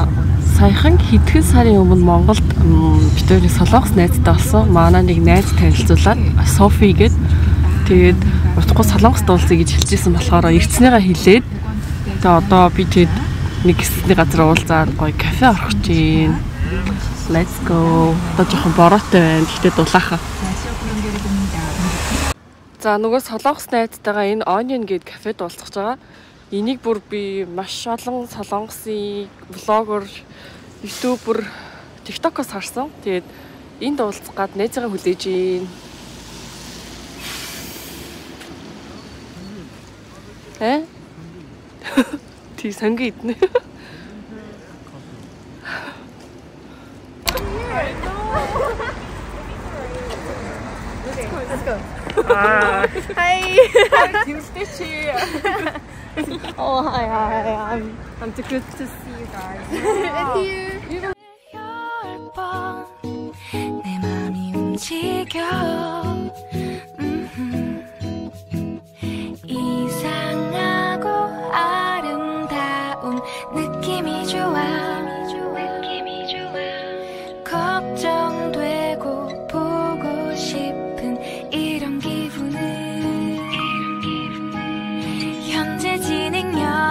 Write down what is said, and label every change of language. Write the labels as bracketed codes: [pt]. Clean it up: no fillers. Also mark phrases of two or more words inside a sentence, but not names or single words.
[mn] Саяхан хэдхэн сарын өмнө Монголд бид хоёрын солонгос найзтай болсон. Манай нэг найз танилцуулаад Софи гээд тэгээд утгагүй солонгос дуулцъя гэж хэлжсэн болохоор ирцнийгаа хэлээд тэгээд одоо би тэгээд нэг хэсэгний газар уулзаад гоё кафе орох гэж байна. [en] Let's go. [mn] Одоо жоохон бороотой байна. Гэхдээ дулаахан. За нөгөө солонгос найзтайгаа энэ Onion гээд кафед уулзах байгаа. Энийг бүр би маш олон солонгосын влогер, ютубер, TikTok-оос харсан. Тэгээд энд уулзах гад найзаагаа хүлээж ийн. Тий сангийн иднэ. [en] Let's go. Hi. Team Stitch here. Oh hi. I'm too good to see you guys. And you. [ko] 내 맘이 움직여. 이상하고 아름다운 느낌이 좋아. 걱정되고 보고 싶은 이런 기분은 현재 진행형.